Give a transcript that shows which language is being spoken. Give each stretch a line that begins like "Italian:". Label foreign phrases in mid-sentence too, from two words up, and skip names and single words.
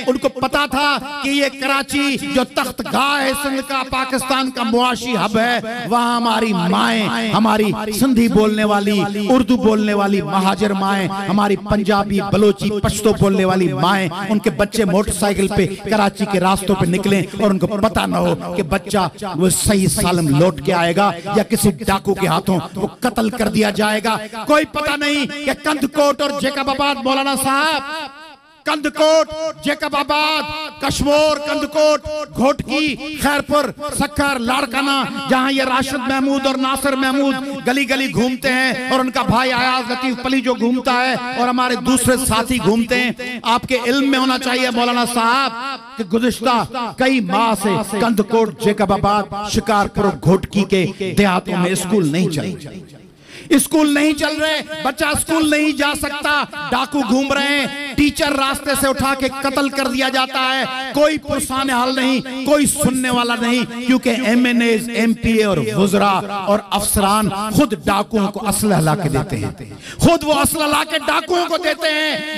Urdu: ان کو پتا تھا کہ یہ کراچی جو تخت گاہ ہے سندھ کا، پاکستان کا معاشی حب ہے، وہاں ہماری مائیں، ہماری سندھی بولنے والی، اردو بولنے والی مہاجر مائیں، ہماری پنجابی، بلوچی، پشتو بولنے والی مائیں، ان کے بچے موٹرسائیکل پہ کراچی کے راستوں پہ نکلیں اور ان کو پتا نہ ہو کہ بچہ وہ صحیح سالم لوٹ کے آئے گا یا کسی ڈاکو کے ہاتھوں وہ قتل کر دیا جائے گا. کوئی پتا نہیں کہ کندکوٹ اور جیکب آباد، مولانا صاحب، کندکوٹ، جیکب آباد، کشمیر، کندکوٹ، گھوٹکی، خیرپور، سکھر، لاڑکانہ, جہاں یہ راشد محمود اور ناصر محمود گلی گلی گھومتے ہیں اور ان کا بھائی ایاز لطیف پلی جو گھومتا ہے اور ہمارے دوسرے ساتھی گھومتے ہیں. آپ کے علم میں ہونا چاہیے مولانا صاحب کہ گزشتہ کئی ماہ سے کندکوٹ، جیکب آباد، شکارپور، گھوٹکی کے دیہاتوں میں اسکول نہیں چلے، اسکول نہیں چل رہے، بچہ اسکول نہیں جا سکتا، ڈاکو گھوم رہے ہیں، ٹیچر راستے سے اٹھا کے قتل کر دیا جاتا ہے، کوئی پرسانِ حال نہیں، کوئی سننے والا نہیں، کیونکہ ایم این ایز، ایم پی اے اور وزراء اور افسران خود ڈاکوؤں کو اسلحہ لا کے دیتے ہیں، خود وہ اسلحہ لا کے ڈاکوؤں کو دیتے ہیں.